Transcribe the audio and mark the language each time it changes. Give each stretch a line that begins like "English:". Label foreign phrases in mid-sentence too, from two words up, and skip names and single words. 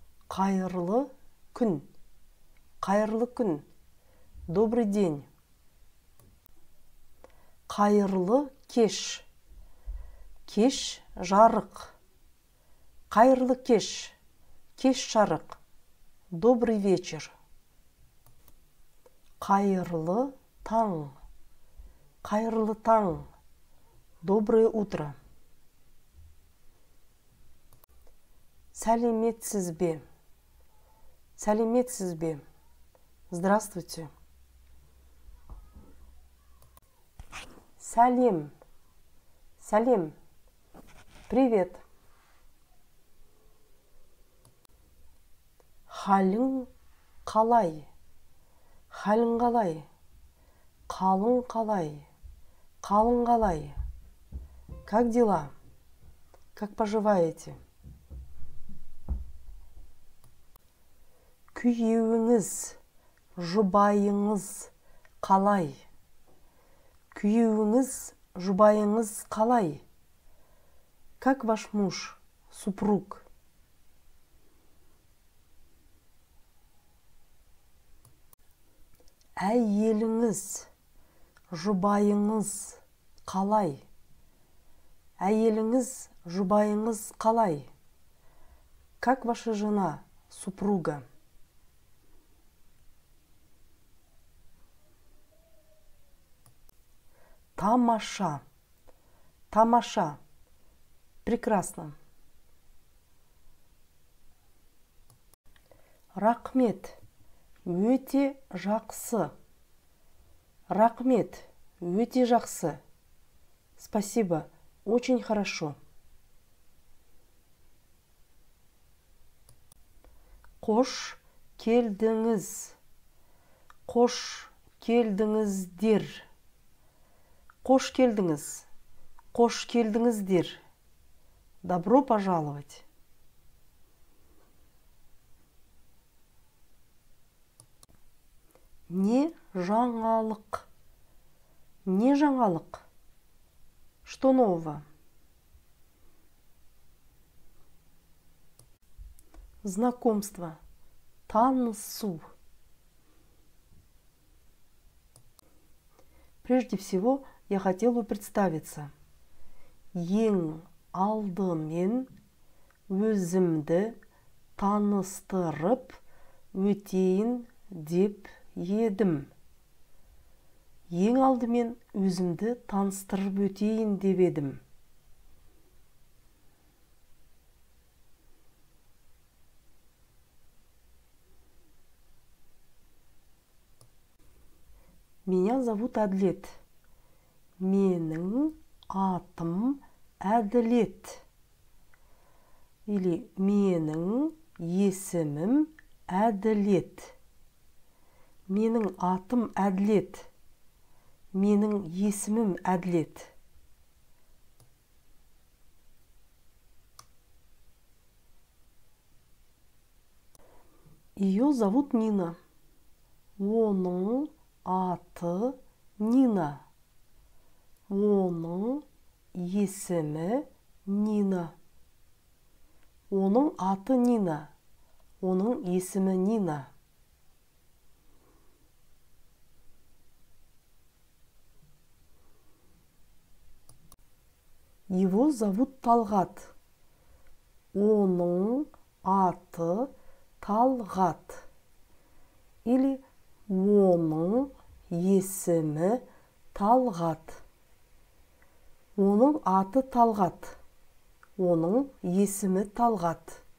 Kazakh: Қайырлы күн. Қайырлы күн.
Russian: Добрый день.
Kazakh: Қайырлы кеш. Кеш жарық. Қайырлы кеш. Кеш жарық.
Russian: Добрый вечер.
Kazakh: Қайырлы таң. Қайырлы таң.
Russian: Доброе утро.
Kazakh: Сәлеметсіз бе? Сәлеметсіз бе? Здравствуйте. Сәлем. Сәлем. Привет. Халің қалай? Халің қалай? Қалың қалай? Қалың қалай?
Russian: Как дела? Как поживаете?
Kazakh: Күйеуіңіз, жұбайыңыз қалай? Күйеуіңіз, жұбайыңыз қалай?
Russian: Как ваш муж, супруг?
Kazakh: Әйеліңіз, жұбайыңыз қалай? Әйеліңіз, жұбайыңыз қалай?
Russian: Как ваша жена, супруга?
Kazakh: Тамаша. Тамаша. Прекрасно. Рахмет. Өте жақсы. Рахмет. Өте жақсы.
Russian: Спасибо. Очень хорошо.
Kazakh: Қош келдіңіз. Қош келдіңіздер. Қош келдіңіз. Қош келдіңіздер.
Russian: Добро пожаловать.
Kazakh: Не жаңалық. Не жаңалық.
Russian: Что нового? Знакомство.
Kazakh: Танысу.
Russian: Прежде всего, я хотел бы представиться.
Kazakh: Ең алдымен өзімді таныстырып өтейін деп едім. Ең алдымен өзімді таныстырып өтейін деп едім.
Russian: Меня зовут Әділет.
Kazakh: Менің атым Әділет. Или менің есімім Әділет. Менің атым Әділет. Менің есімім Әділет.
Russian: Ее зовут Нина.
Kazakh: Оның аты Нина. Оның есімі Нина. Оның аты Нина. Оның есімі Нина.
Russian: Его зовут Талғат.
Kazakh: Оның аты Талғат. Или оның есімі Талғат. Оның аты Талғат. Оның есімі Талғат.